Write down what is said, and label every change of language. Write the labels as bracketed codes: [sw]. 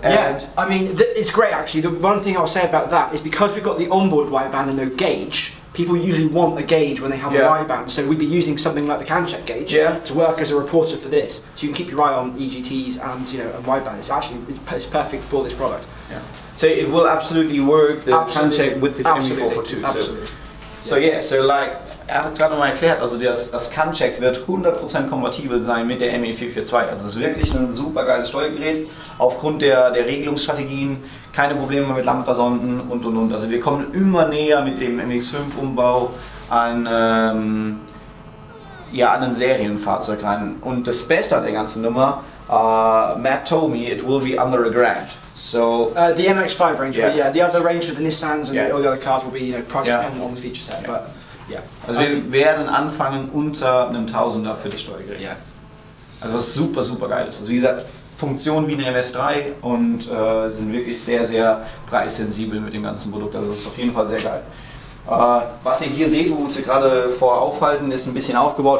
[en] And I mean it's great actually. The one thing I'll say about that is because we've got the onboard wideband and no gauge, people usually want a gauge when they have a wideband, so we'd be using something like the CAN check gauge to work as a reporter for this. So you can keep your eye on EGTs and and wideband. It's perfect for this product. Yeah. So it will absolutely work the CAN check with the ME442. Absolutely. So yeah, so like [de] hat gerade nochmal erklärt, also das CAN check wird 100% kompatibel sein mit der ME442. Also es ist wirklich ein super geiles Steuergerät aufgrund der Regelungsstrategien, keine Probleme mit Lambda-Sonden und. Also wir kommen immer näher mit dem MX5-Umbau an ja, an ein Serienfahrzeug rein. Und das Beste an der ganzen Nummer, [en] Matt told me it will be under $1,000. So the MX-5 range, yeah, the other range of the Nissans and all the other cars will be, you know, price dependent on the feature set, but yeah. [de] Also wir werden anfangen unter einem Tausender für das Steuergerät. [en] Yeah. [de] Also was super, super geil ist. Also wie gesagt, Funktion wie eine MS3 und sind wirklich sehr, sehr preissensibel mit dem ganzen Produkt. Also das ist auf jeden Fall sehr geil. Was ihr hier seht, wo wir uns hier gerade vor aufhalten, ist ein bisschen aufgebaut.